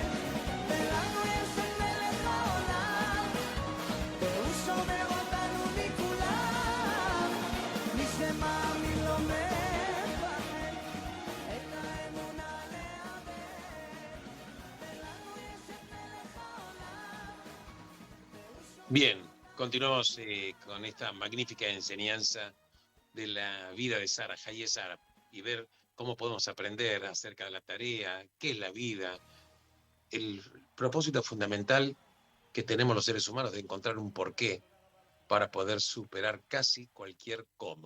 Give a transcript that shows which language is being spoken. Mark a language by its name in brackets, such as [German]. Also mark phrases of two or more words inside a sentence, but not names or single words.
[Hebrew] ולנו יש את מלך העולם, והוא שומר אותנו מכולם. מי שמאמין לא מפחד, את האמונה לאבד. ולנו יש את מלך העולם, והוא שומר [Spanish] Bien, Continuamos con esta magnífica enseñanza de la vida de Sara, Hayes Sara, y ver cómo podemos aprender acerca de la tarea, qué es la vida, el propósito fundamental que tenemos los seres humanos de encontrar un porqué para poder superar casi cualquier cómo.